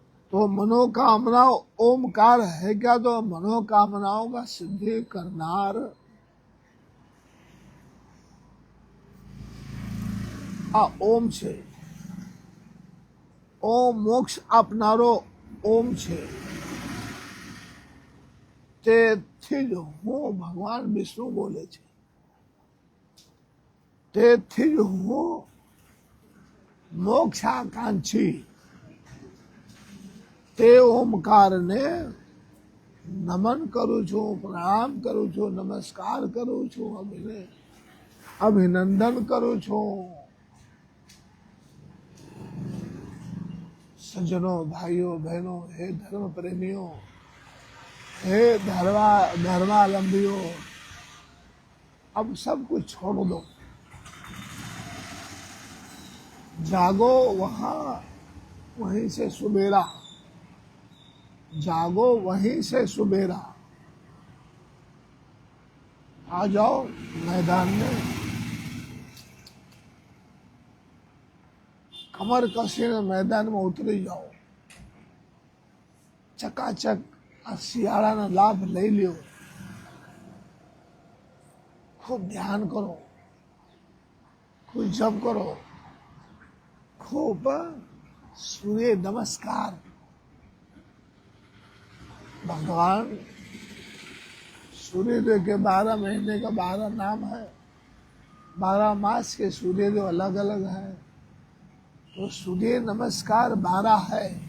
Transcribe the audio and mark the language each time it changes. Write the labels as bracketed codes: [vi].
[hi] तो मनोकामना ओमकार है क्या? तो मनोकामनाओं का सिद्धि [gu] करनार ओम छे। ओम मोक्ष આપનારો ઓમ છે। તેથી જ હું ભગવાન વિષ્ણુ બોલે છે। તેથી જ હું મોક્ષાકાંક્ષી તે ઓમકારને નમન કરું છું, પ્રણામ કરું છું, નમસ્કાર કરું છું, અભિનંદન કરું છું। [hi] सज्जनों, भाइयों बहनों, हे धर्म प्रेमियों, हे धर्मावलंबियों, अब सब कुछ छोड़ दो। जागो वहीं से सुबेरा, जागो वहीं से सुबेरा। आ जाओ मैदान में। [gu] કમર કસીને મેદાનમાં ઉતરી જાઓ, ચકાચક આ શિયાળાનો લાભ લઈ લ્યો, ખૂબ ધ્યાન કરો, ખૂબ જપ કરો, [hi] खूब सूर्य नमस्कार। भगवान सूर्यदेव के 12 महीने का 12 नाम है, 12 मास के सूर्यदेव अलग अलग है, तो सूर्य नमस्कार 12 है।